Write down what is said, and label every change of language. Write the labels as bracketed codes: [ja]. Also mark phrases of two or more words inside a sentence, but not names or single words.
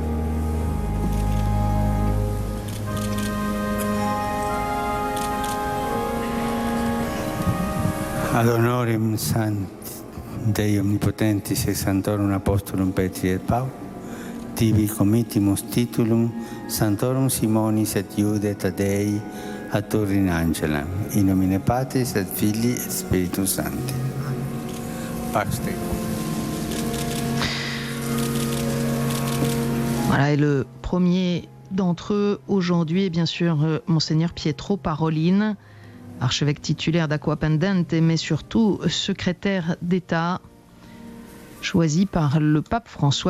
[la] Ad honorem Dei Omnipotentis et Sanctorum Apostolum Petri et Paul, tibi committimus titulum Sanctorum Simonis et Iude Taddei ad Turin Angelam, in nomine Patris et Filii et Spiritus Sancti. Pax Dei. [fr] Voilà, et le premier d'entre eux aujourd'hui est bien sûr Monseigneur Pietro Parolin, archevêque titulaire d'Acquapendente, mais surtout secrétaire d'État choisi par le pape François.